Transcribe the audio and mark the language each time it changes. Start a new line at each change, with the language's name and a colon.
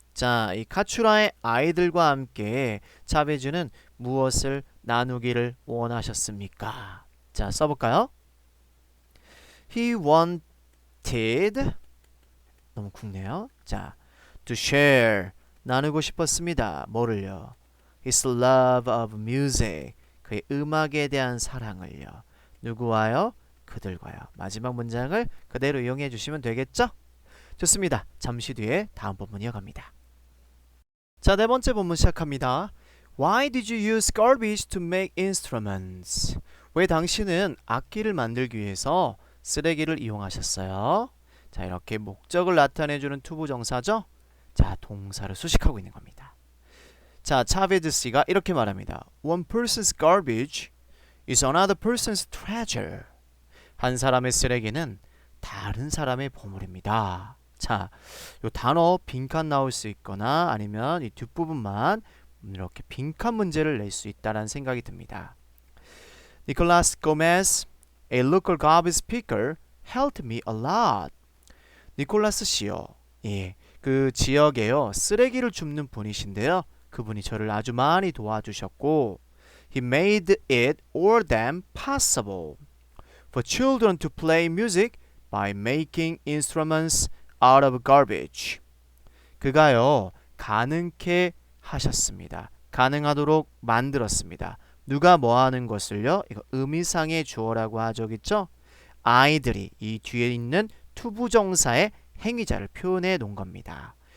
Korean: 자, 이 카츄라의 아이들과 함께 차베즈는 무엇을 나누기를 원하셨습니까? 자, 써볼까요? He wanted 너무 굵네요. 자, to share 나누고 싶었습니다. 뭐를요?
English: His love of music
Korean: 그의 음악에 대한 사랑을요. 누구와요? 그들과요. 마지막 문장을 그대로 이용해 주시면 되겠죠? 좋습니다. 잠시 뒤에 다음 본문 이어갑니다. 자, 네 번째 본문 시작합니다.
English: Why did you use garbage to make instruments?
Korean: 왜 당신은 악기를 만들기 위해서 쓰레기를 이용하셨어요? 자, 이렇게 목적을 나타내주는 투부정사죠? 자, 동사를 수식하고 있는 겁니다. 자, 차베드 씨가 이렇게 말합니다.
English: One person's garbage is another person's treasure.
Korean: 한 사람의 쓰레기는 다른 사람의 보물입니다. 자, 요 단어 빈칸 나올 수 있거나 아니면 이 뒷부분만 이렇게 빈칸 문제를 낼 수 있다는 생각이 듭니다.
English: Nicolas Gomez, a local garbage picker, helped me a lot.
Korean: 니콜라스 씨요. 예, 그 지역에요 쓰레기를 줍는 분이신데요. 그분이 저를 아주 많이 도와주셨고,
English: he made it all damn possible for children to play music by making instruments out of garbage.
Korean: 그가요 가능케 하셨습니다. 가능하도록 만들었습니다. 누가 뭐 하는 것을요? 이거 의미상의 주어라고 하죠. 그쵸? 아이들이 이 뒤에 있는 투부정사의 행위자를 표현해 놓은 겁니다.